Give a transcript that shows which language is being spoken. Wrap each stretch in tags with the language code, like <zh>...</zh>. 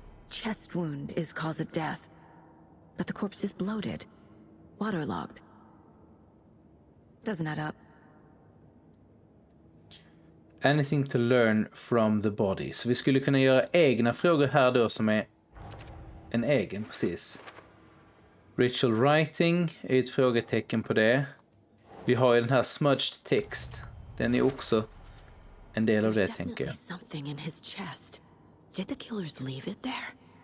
<en>Chest wound is cause of death, but the corpse is bloated, waterlogged. Doesn't add up. Anything to learn from the body.</en> <sv>Så vi skulle kunna göra egna frågor här då som är en egen, precis.</sv> <en>Ritual writing</en> <sv>är ett frågetecken på det. Vi har ju den här</sv> <en>smudged text.</en> <sv>Den är också en del av det, tänker jag.</sv> <en>Something in his chest. Did the killers leave it there?</en>